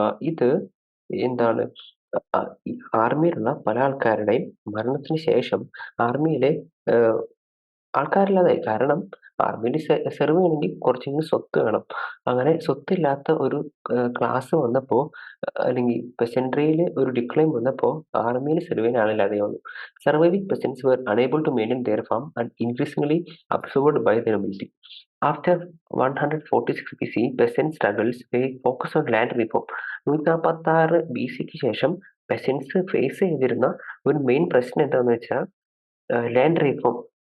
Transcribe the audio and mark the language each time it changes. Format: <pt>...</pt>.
<ml>ഇത് എന്താണ്, ഈ ആർമിയിലുള്ള പല ആൾക്കാരുടെയും മരണത്തിന് ശേഷം ആർമിയിലെ ആൾക്കാരില്ലാതായി. കാരണം ആർമിയിൽ സെർവ് ചെയ്യണമെങ്കിൽ കുറച്ചെങ്കിലും സ്വത്ത് വേണം. അങ്ങനെ സ്വത്തില്ലാത്ത ഒരു ക്ലാസ് വന്നപ്പോൾ, അല്ലെങ്കിൽ പെസൻട്രിയിൽ ഒരു ഡിക്ലൈൻ വന്നപ്പോൾ ആർമിയിൽ സെർവ് ചെയ്യാൻ ആളില്ലാതെ വന്നു.</ml> <en>Surviving peasants were unable to maintain their farm and increasingly absorbed by the nobility. After 146 BC, peasant struggles focus on land reform.</en> <ml>146 BCക്ക് ശേഷം പെസൻസ് ഫേസ് ചെയ്തിരുന്ന ഒരു മെയിൻ പ്രശ്നം എന്താണെന്ന് വെച്ചാൽ ലാൻഡ് റീഫോം.</ml>